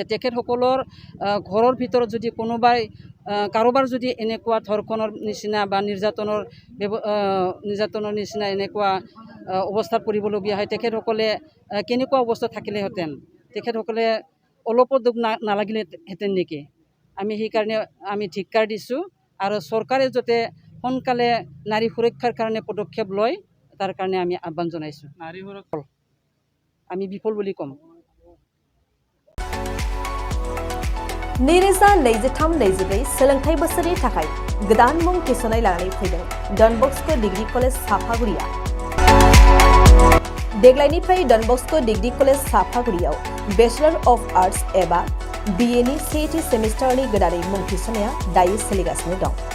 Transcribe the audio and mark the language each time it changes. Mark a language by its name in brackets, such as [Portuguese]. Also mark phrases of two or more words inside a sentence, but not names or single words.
[Assamese] তেখেতসকলৰ ঘৰৰ ভিতৰত যদি কাৰোবাৰ যদি এনেকুৱা ধৰ্ষণৰ নিচিনা বা নিৰ্যাতনৰ নিচিনা এনেকুৱা অৱস্থাত পৰিবলগীয়া হয়, তেখেতসকলে কেনেকুৱা অৱস্থাত থাকিলেহেঁতেন? তেখেতসকলে অলপো দুখ নালাগিলেহেঁতেন নেকি? আমি সেইকাৰণে আমি ধিক্কাৰ দিছোঁ আৰু চৰকাৰে যাতে সোনকালে নাৰী সুৰক্ষাৰ কাৰণে পদক্ষেপ লয়, তাৰ কাৰণে আমি আহ্বান জনাইছোঁ। নাৰী সুৰক্ষা আমি বিফল বুলি ক'ম। [Bodo] नैरोजा 23-24 सोलोंथाइ बोसोरनि थाखाय गोदान मुं थिसननाय लानानै फैदों डन बस्क' डिग्री कलेज साफागुरिया। देग्लायनिफ्राय डन बस्क' डिग्री कलेज साफागुरियाव [English] Bachelor of Arts [Bodo] एबा BA नि सेथि सेमिस्टारनि गोदानै मुं थिसननाया दायो सोलिगासिनो दं।